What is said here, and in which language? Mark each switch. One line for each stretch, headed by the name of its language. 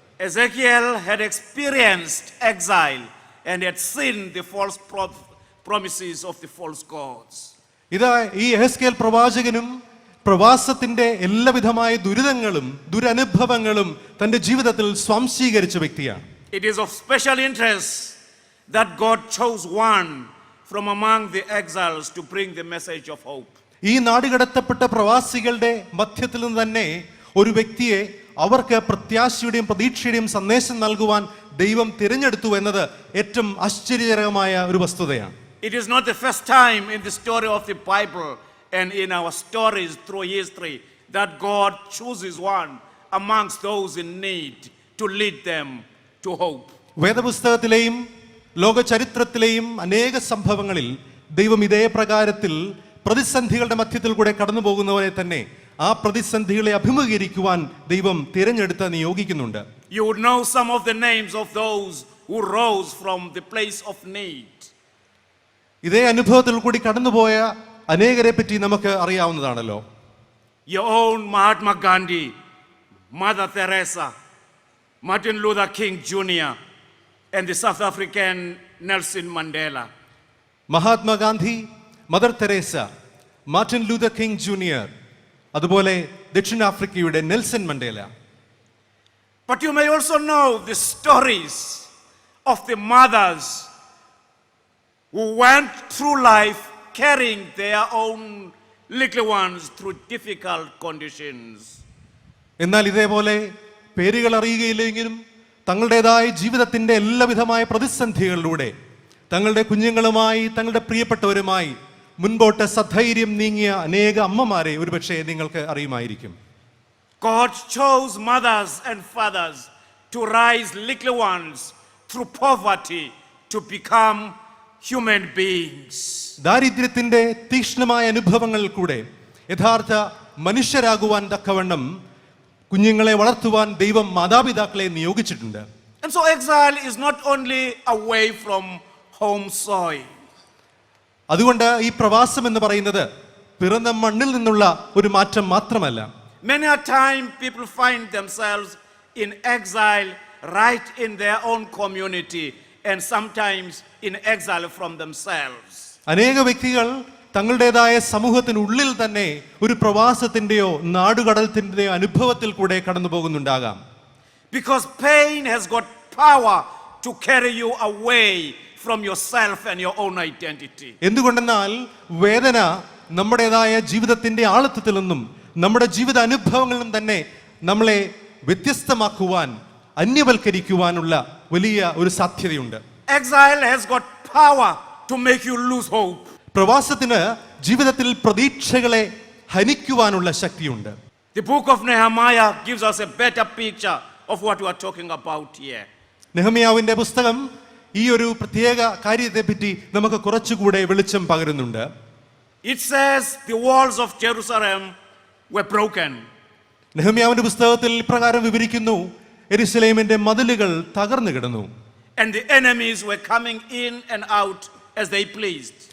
English: Ezekiel had experienced exile and had seen the false promises of the false gods.
Malayalam: ഇതാ ഈ എഹെസ്കേൽ പ്രവാചകനും പ്രവാസത്തിന്റെ എല്ലാവിധമായ ദുരിതങ്ങളും ദുരനുഭവങ്ങളും തന്റെ ജീവിതത്തിൽ സ്വാംശീകരിച്ച വ്യക്തിയാണ്.
English: It is of special interest that God chose one from among the exiles to bring the message of hope.
Malayalam: ഈ നാടുകടത്തപ്പെട്ട പ്രവാസികളുടെ മധ്യത്തിൽ നിന്ന് തന്നെ ഒരു വ്യക്തിയെ അവർക്ക് പ്രത്യാശയുടെയും പ്രതീക്ഷയുടെയും സന്ദേശം നൽകുവാൻ ദൈവം തിരഞ്ഞെടുത്തു എന്നത് ഏറ്റവും ആശ്ചര്യകരമായ ഒരു വസ്തുതയാണ്.
English: It is not the first time in the story of the Bible and in our stories through history that God chooses one amongst those in need to lead them to hope.
Malayalam: വേദപുസ്തകത്തിലെയും ലോക ചരിത്രത്തിലെയും അനേക സംഭവങ്ങളിൽ ദൈവം ഇതേ പ്രകാരത്തിൽ പ്രതിസന്ധികളുടെ മധ്യത്തിൽ കൂടെ കടന്നു പോകുന്നവരെ തന്നെ ആ പ്രതിസന്ധികളെ അഭിമുഖീകരിക്കുവാൻ ദൈവം തിരഞ്ഞെടുത്ത് നിയോഗിക്കുന്നുണ്ട്.
English: You would know some of the names of those who rose from the place of need.
Malayalam: ഇതേ അനുഭവത്തിൽ കൂടി കടന്നുപോയ അനേകരെ പറ്റി നമുക്ക് അറിയാവുന്നതാണല്ലോ.
English: Your own Mahatma Gandhi, Mother Teresa, Martin Luther King Jr. and the South African Nelson Mandela.
Malayalam: Mahatma Gandhi, mother Teresa, Martin Luther king junior, അതുപോലെ ദക്ഷിണാഫ്രിക്കയുടെ Nelson Mandela.
English: But you may also know the stories of the mothers who went through life carrying their own little ones through difficult conditions.
Malayalam: എന്നാൽ ഇതേപോലെ പേരുകൾ അറിയുകയില്ലെങ്കിലും തങ്ങളുടേതായ ജീവിതത്തിന്റെ എല്ലാവിധമായ പ്രതിസന്ധികളിലൂടെ തങ്ങളുടെ കുഞ്ഞുങ്ങളുമായി തങ്ങളുടെ പ്രിയപ്പെട്ടവരുമായി മുൻപോട്ട് സധൈര്യം നീങ്ങിയ അനേക അമ്മമാരെ ഒരുപക്ഷെ നിങ്ങൾക്ക് അറിയുമായിരിക്കും.
English: God chose mothers and fathers to raise little ones through poverty to become human beings.
Malayalam: ദാരിദ്ര്യത്തിന്റെ തീക്ഷ്ണമായ അനുഭവങ്ങളിൽ കൂടെ യഥാർത്ഥ മനുഷ്യരാകുവാൻ തക്കവണ്ണം കുഞ്ഞുങ്ങളെ വളർത്തുവാൻ ദൈവം മാതാപിതാക്കളെ നിയോഗിച്ചിട്ടുണ്ട്.
English: And so exile is not only away from home soil.
Malayalam: അതുകൊണ്ട് ഈ പ്രവാസം എന്ന് പറയുന്നത് പിറന്ന മണ്ണിൽ നിന്നുള്ള ഒരു മാറ്റം മാത്രമല്ല.
English: Many a time people find themselves in exile right in their own community and sometimes in exile from themselves.
Malayalam: അനേക വ്യക്തികൾ തങ്ങളുടേതായ സമൂഹത്തിനുള്ളിൽ തന്നെ ഒരു പ്രവാസത്തിന്റെയോ നാടുകടലത്തിന്റെയോ അനുഭവത്തിൽ കൂടെ കടന്നു പോകുന്നുണ്ടാകാം.
English: Because pain has got power to carry you away from yourself and your own identity.
Malayalam: എന്തുകൊണ്ടെന്നാൽ വേദന നമ്മുടേതായ ജീവിതത്തിന്റെ ആഴത്തിൽ നിന്നും നമ്മുടെ ജീവിത അനുഭവങ്ങളിൽ നിന്നും തന്നെ നമ്മളെ വ്യത്യസ്തമാക്കുവാൻ അന്യവൽക്കരിക്കുവാനുള്ള വലിയ ഒരു സാധ്യതയുണ്ട്.
English: Exile has got power to make you lose hope.
Malayalam: പ്രവാസത്തിന് ജീവിതത്തിൽ പ്രതീക്ഷകളെ ഹനിക്കുവാനുള്ള ശക്തിയുണ്ട്.
English: The book of Nehemiah gives us a better picture of what we are talking about here.
Malayalam: നെഹമ്യാവിന്റെ പുസ്തകം ഈ ഒരു പ്രത്യേക കാര്യത്തെ പറ്റി നമുക്ക് കുറച്ചുകൂടെ വെളിച്ചം പകരുന്നുണ്ട്.
English: It says the walls of Jerusalem were broken.
Malayalam: നെഹമ്യാവിന്റെ പുസ്തകത്തിൽ ഇപ്രകാരം വിവരിക്കുന്നു, യെരുശലേമിന്റെ മതിലുകൾ തകർന്നു കിടന്നു.
English: And the enemies were coming in and out as they pleased.